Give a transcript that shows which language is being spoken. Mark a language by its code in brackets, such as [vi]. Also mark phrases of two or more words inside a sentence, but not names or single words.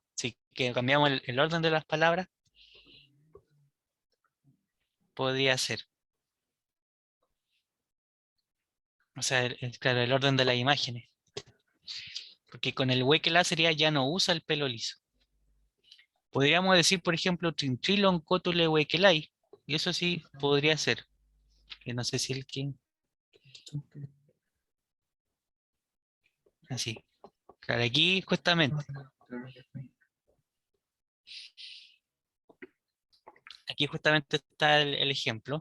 [es] Si que cambiamos el orden de las palabras, podría ser. O sea, claro, el orden de las imágenes. Porque con el huequela sería ya no usa el pelo liso. Podríamos decir, por ejemplo, [arn] trinchilon cotule huequelay. [es] Y eso sí podría ser. Que no sé si el que. Así. Claro, aquí justamente. Aquí justamente está el ejemplo.